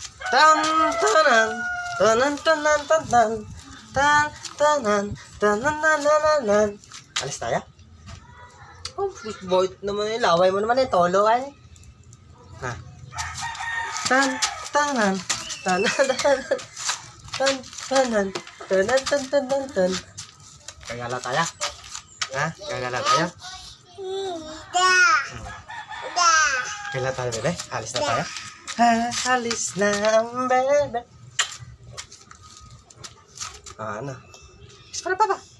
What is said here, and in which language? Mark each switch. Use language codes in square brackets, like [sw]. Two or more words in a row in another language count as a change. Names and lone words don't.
[tl] Tan tanan tanan tanan tanan tan tanan tanan tanan. Alis tayo? Oh, boy naman yung laway mo naman yung tolo ay. Ha. Tan tanan tanan tanan tan tanan tanan tanan tanan. Gagala tayo? Ha? Gagala tayo? Gagala tayo, bebe? Alis na tayo? Alis na ang bebe. Ano? Para pa ba?